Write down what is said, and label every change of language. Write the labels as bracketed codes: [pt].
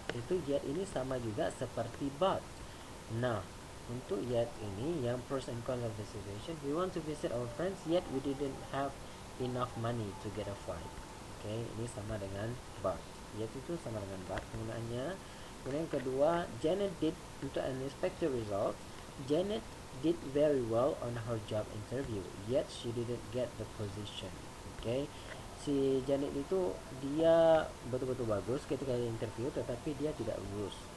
[id] Itu yet ini sama juga seperti but. Nah, untuk yet ini yang [en] pros and cons of the situation. We want to visit our friends, yet we didn't have enough money to get a flight. [id] Ini sama dengan but. Yet itu sama dengan but penggunaannya. Kemudian yang kedua, [en] Janet did, untuk unexpected result, Janet did very well on her job interview, yet she didn't get the position. [id] Si Janet itu dia betul-betul bagus ketika interview, tetapi dia tidak lulus.